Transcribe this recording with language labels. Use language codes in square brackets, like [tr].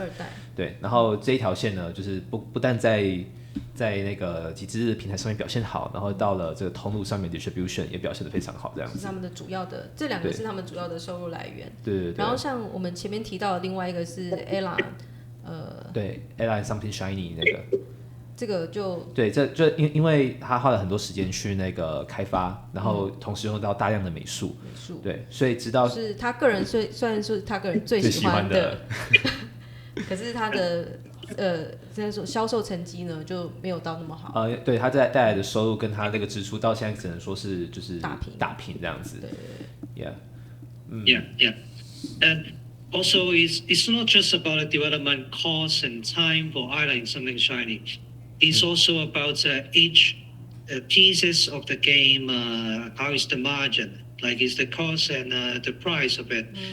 [zh] 2代。对，然后这一条线呢，就是不但在在那个集资的平台上面表现好，然后到了这个通路上面 distribution 也表现得非常好，这样子。是他们的主要的，这两个是他们主要的收入来源。对。然后像我们前面提到的另外一个是 Ella，对 ，Ella something shiny 那个。这个就对，这就因为他花了很多时间去那个开发，然后同时用到大量的美术，对，所以直到是他个人虽然是他个人最喜欢的，可是他的这样说销售成绩呢就没有到那么好。对，他带来的收入跟他那个支出到现在只能说是就是打平这样子。对 [en] Yeah. And also, it's not just about the development cost and time for island something shiny. It's also about each pieces of the game. How is the margin? Like, is the cost and the price of it?